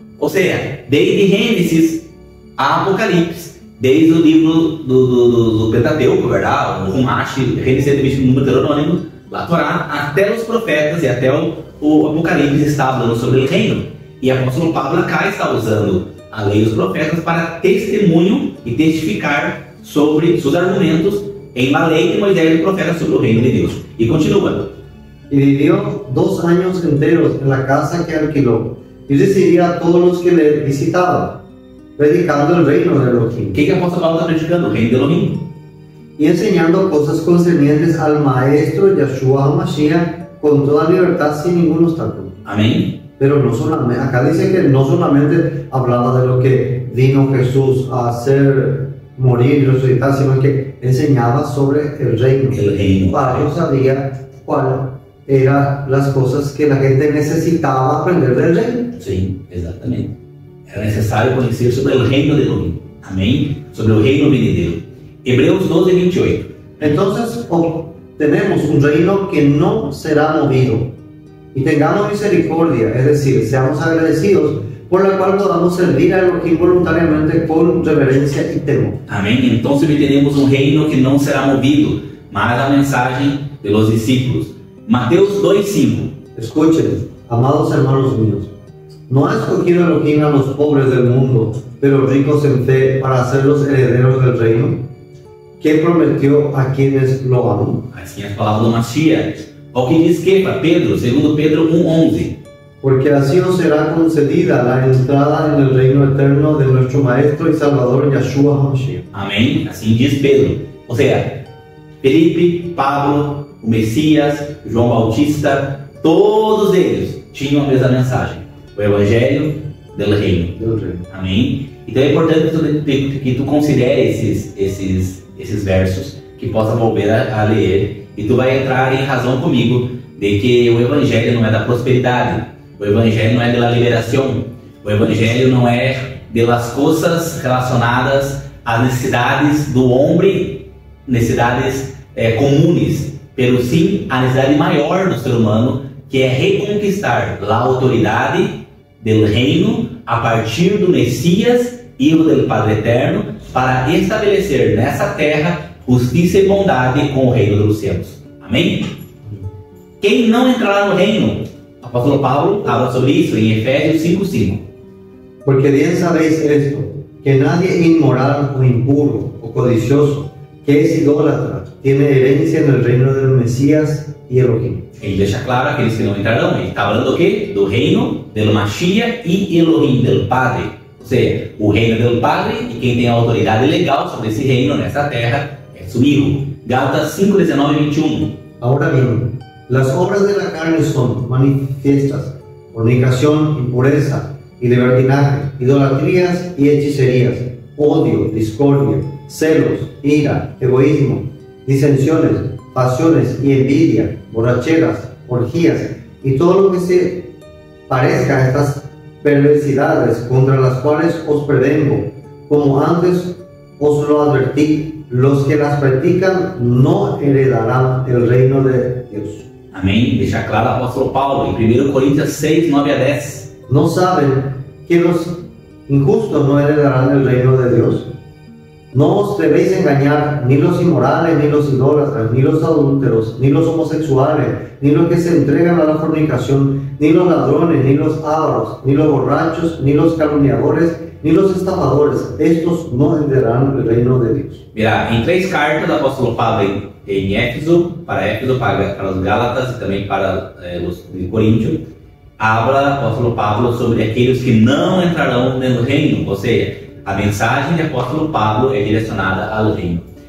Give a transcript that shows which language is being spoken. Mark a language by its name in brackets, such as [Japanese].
[Portuguese] Ou seja, desde Gênesis a Apocalipse, desde o livro do Pentateuco, verdade? O Rumash, Gênesis, número Deuteronômio, a Torá, até os profetas e até o Apocalipse está falando sobre o reino. E o apóstolo Pablo cá está usando a lei dos profetas para testemunho e testificar sobre seus argumentos em la lei de Moisés e dos profetas sobre o reino de Deus. E continua. [Spanish] Y vivió 2 años enteros en la casa que alquiló y recibía a todos los que le visitaban, predicando el reino de Elohim. [Portuguese] O que o apóstolo Paulo está predicando? O reino de Elohim. [Spanish] Y enseñando cosas concernientes al maestro Yeshua HaMashiach con toda libertad, sin ningún obstáculo. [Portuguese] Amém? [Spanish] Pero no solamente, acá dice que no solamente hablaba de lo que vino Jesús a hacer morir y resucitar, sino que enseñaba sobre el reino. El reino. Pablo sabía cuáles eran las cosas que la gente necesitaba aprender del reino. [Portuguese] Sim, exatamente. Era necessário conhecer sobre o reino de Elohim. Amém? Sobre o reino venidero. Hebreus 12, 28. [Spanish] Entonces obtenemos un reino que no será movido. Y tengamos misericordia, es decir, seamos agradecidos, por la cual podamos servir a Elohim voluntariamente con reverencia y temor. [Portuguese] Amém? Então obteremos um reino que não será movido. Mas a mensagem [Spanish] de los discípulos. [Portuguese] Mateus 2:5. [Spanish] Escuchen, amados hermanos míos, no ha escogido Elohim a los pobres del mundo, pero ricos en fe, para ser los herederos del reino, que prometió a quienes lo aman. [Portuguese] Assim as palavras do Mashiach. Ao que diz Kefa, Pedro, segundo Pedro 1:11. [Spanish] Porque así os será concedida la entrada en el reino eterno de nuestro Maestro y Salvador Yeshua HaMashiach. [Portuguese] Amém? Assim diz Pedro. Ou seja, Felipe, Pablo, o Messias, João Bautista, todos eles tinham a mesma mensagem. O Evangelho do Reino. Amém? Então é importante que tu considere esses versos, que possa volver a ler, e tu vai entrar em razão comigo de que o Evangelho não é da prosperidade, o Evangelho não é da liberação, o Evangelho não é das coisas relacionadas às necessidades do homem, necessidades comuns, pero sim a necessidade maior do ser humano, que é reconquistar a autoridade do reino a partir do Messias, Hijo do Padre Eterno, para estabelecer nessa terra justiça e bondade com o reino dos céus. Amém? Quem não entrará no reino? O apóstolo Paulo fala sobre isso em Efésios 5:5. [Spanish] Porque bien sabéis esto, que nadie inmoral o impuro o codicioso, que es idólatra, tiene herencia en el reino del Mesías y Elohim. [Portuguese] Ele deixa claro aqueles que não entrarão. Ele está falando do quê? Do reino, do Mashiach e Elohim, do Padre. Ou seja, o reino do Padre, e quem tem a autoridade legal sobre esse reino nessa terra é [Spanish] su Hijo. [Portuguese] Gálatas 5:19 e 21. [Spanish] Ahora bien, las obras de la carne son manifiestas: fornicación, impureza y libertinaje, idolatrías y hechicerías, odio, discordia, celos, ira, egoísmo, disensiones, pasiones y envidia, borracheras, orgías y todo lo que se parezca a estas perversidades, contra las cuales os prevengo, como antes os lo advertí. Los que las practican no heredarán el reino de Dios. [Portuguese] Amém? Deixa claro o apóstolo Paulo em 1 Coríntios 6:9-10. [Spanish] ¿No saben que los injustos no heredarán el reino de Dios? No os debéis engañar, ni los inmorales, ni los idólatras, ni los adúlteros, ni los homosexuales, ni los que se entregan a la fornicación, ni los ladrones, ni los ávaros, ni los borrachos, ni los calumniadores, ni los estafadores. Estos no heredarán el reino de Dios. [Portuguese] Mira, em 3 cartas do apóstolo Pablo em Éfeso, para os Gálatas e também para os de Coríntio, habla o apóstolo Pablo sobre aqueles que não entrarão no reino. Ou seja, a mensagem do apóstolo Pablo é direcionada ao reino.